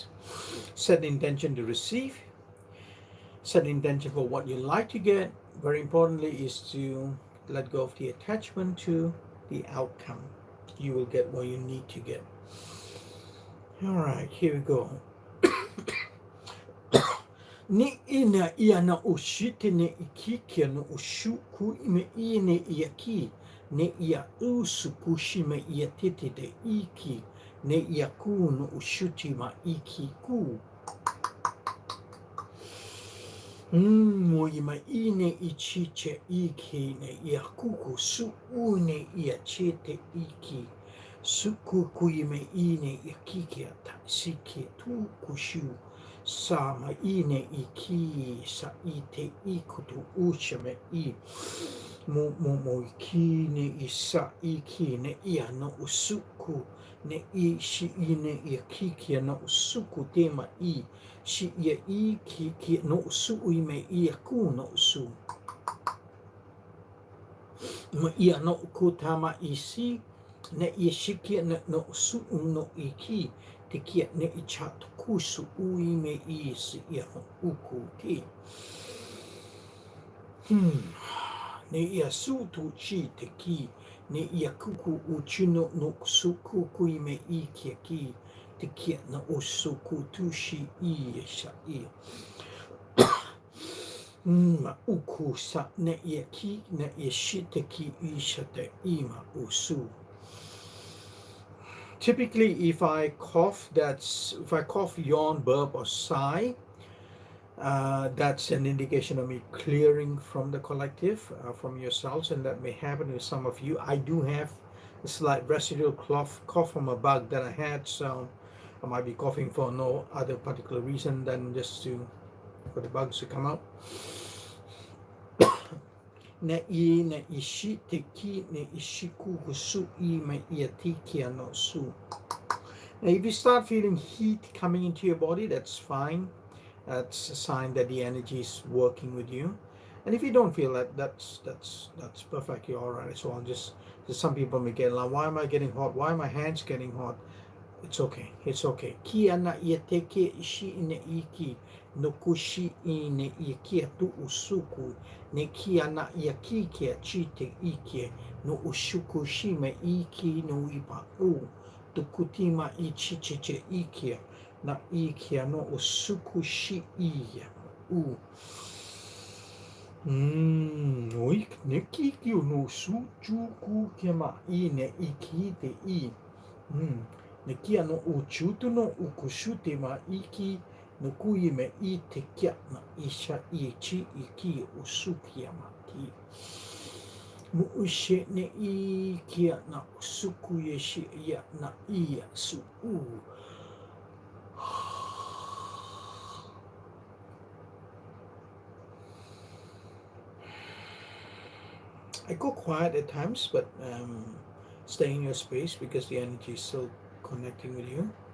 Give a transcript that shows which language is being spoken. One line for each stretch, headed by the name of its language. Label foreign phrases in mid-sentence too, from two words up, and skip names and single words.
English: Set the intention to receive. Set the intention for what you like to get. Very importantly is to let go of the attachment to the outcome. You will get what you need to get. All right, here we go. Ni ina ia na ushite ne ikike no ushuku ime ine iaki ne ia usukushi me ia tete de iki ne iaku no ushuti ma iki ku. Mo ima ine ichiche iki ne iakuku su une ia chete iki sukuku ime ine ikike ta sike tu kushu. Sama ine iki sa ite ikutu uchame I mo iki ne isa iki ne ia no usuku ne I shi ine ikiki no usuku tema I shi ia iki no usu ime ia ku no usu mo ia no kutama isi ne ishiki no usu no iki te kia ne I chato kusu ui me I si ia uku ki. Ne ia su tu chi te ki, ne ia kuku uchino no suku kui me I kia ki, te kia na usuku tu shi I sa I. Ma uku sa ne ia ki, ne ia shi te ki I sa te I ma usu. Typically, if I cough, yawn, burp, or sigh, that's an indication of me clearing from the collective, from yourselves, and that may happen with some of you. I do have a slight residual cough from a bug that I had, so I might be coughing for no other particular reason than just for the bugs to come out. Ne I ne ishi te ki ne ishiku husu I me ia tikia no su. Now if you start feeling heat coming into your body, that's fine. That's a sign that the energy is working with you. And if you don't feel that, that's perfectly all right as well. Just some people may get like, why am I getting hot? Why are my hands getting hot? It's okay. It's okay. Ki ana ia teke ishi ne iki no kushi I ne ia kia tu usuku ne ki ana ia ki kia chi te ike no ushuku shime iki no ipa u tu kutima I chichiche ikia na ikia no usuku shi iya u. Oi, ne kiki no sujuku kema I ne ikite I. Ne kia no uchutu no ukushute ma iki no kui me I te kia na isha I chi iki usukia ma ki. Mu ushe ne I kia na usuku yeshi ya na I su u. I go quiet at times, but stay in your space because the energy is still connecting with you.